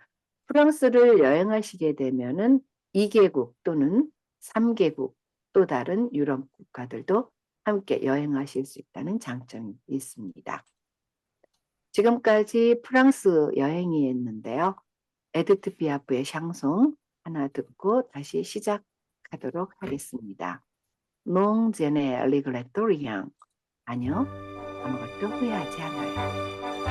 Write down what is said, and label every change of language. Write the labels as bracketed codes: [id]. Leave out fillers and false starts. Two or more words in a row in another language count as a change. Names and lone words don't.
[ko] 프랑스를 여행하시게 되면은 2개국 또는 3개국 또 다른 유럽 국가들도 함께 여행하실 수 있다는 장점이 있습니다. 지금까지 프랑스 여행이었는데요. 에드트 피아프의 샹송 하나 듣고 다시 시작하도록 하겠습니다. [fr] Non je ne regrette rien. [ko] 아니요, 아무것도 후회하지 않아요.